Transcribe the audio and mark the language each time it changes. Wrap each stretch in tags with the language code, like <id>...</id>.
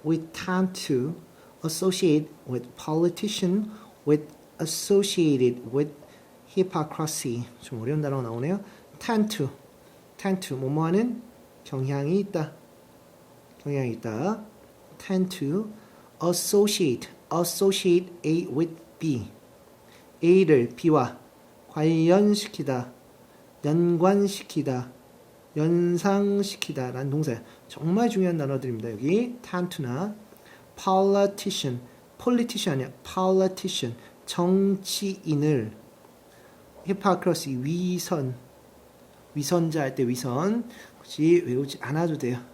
<en>We tend to associate with politicians with associated with hypocrisy.</en> <ko>좀 어려운 단어가 나오네요. tend to 뭐뭐하는 경향이 있다. 경향이 있다.</ko> <en>tend to associate A with B.</en> <ko>A를 B와 관련시키다, 연관시키다, 연상시키다 라는 동사. 정말 중요한 단어들입니다. 여기 tend to나 politician 아니야. politician 정치인을 hypocrisy 위선자 할 때 위선 굳이 외우지 않아도 돼요.</ko>